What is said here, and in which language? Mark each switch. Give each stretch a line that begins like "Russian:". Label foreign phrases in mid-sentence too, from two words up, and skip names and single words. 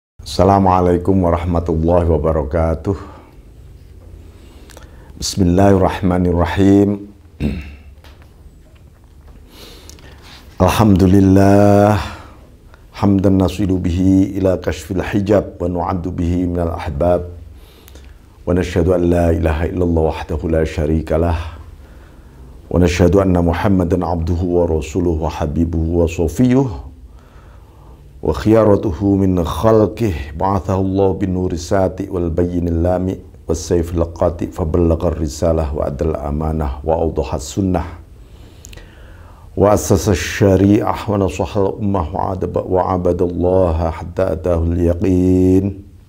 Arabic: السلام عليكم ورحمة الله وبركاته. بسم الله الرحمن الرحيم. الحمد لله حمدا نصل به إلى كشف الحجاب ونعد به من الأحباب ونشهد أن لا إله إلا الله وحده لا شريك له ونشهد أن محمدا عبده ورسوله وحبيبه وصفيه وخيرته من خلقه بعثه الله بالنور الساطع والبين اللامع والسيف القاطع فبلغ الرسالة وأدى الأمانة وأوضح السنة وأسس الشريعة ونصح الأمة وعبد الله حتى أتاه اليقين.